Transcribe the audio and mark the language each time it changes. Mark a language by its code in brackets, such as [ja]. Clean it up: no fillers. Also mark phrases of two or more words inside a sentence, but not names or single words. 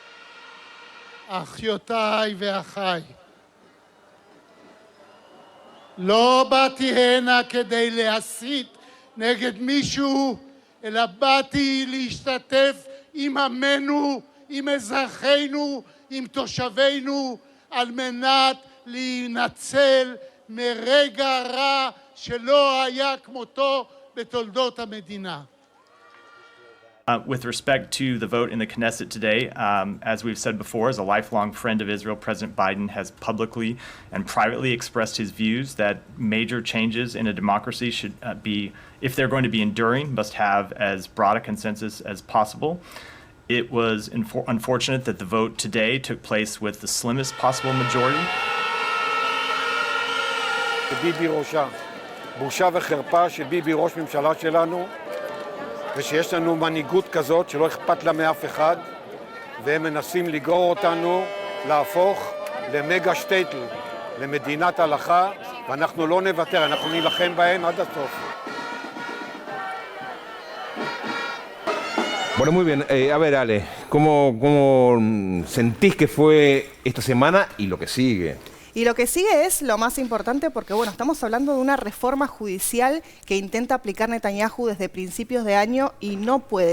[he] אחיותיי ואחיי, לא באתי הנה כדי להסית נגד מישהו, אלא באתי להשתתף עם עמנו, עם אזרחינו, עם תושבינו, על מנת להינצל מרגע רע שלא היה כמותו בתולדות המדינה. [en] With respect to the vote in the Knesset today, as we've said before, as a lifelong friend of Israel, President Biden has publicly and privately expressed his views that major changes in a democracy should be, if they're going to be enduring, must have as broad a consensus as possible. It was unfortunate that the vote today took place with the slimmest possible majority. [he] ביבי ראשה, בושה וחרפה שביבי ראש ממשלה שלנו, ושיש לנו מנהיגות כזאת שלא אכפת לה מאף אחד, והם מנסים לגרור אותנו להפוך למגה שטייטל, למדינת הלכה, ואנחנו לא נוותר, אנחנו נילחם בהם עד הסוף. [es] Bueno, muy bien. A ver, Ale, ¿cómo sentís que fue esta semana y lo que sigue? Y lo que sigue es lo más importante porque, bueno, estamos hablando de una reforma judicial que intenta aplicar Netanyahu desde principios de año y no puede.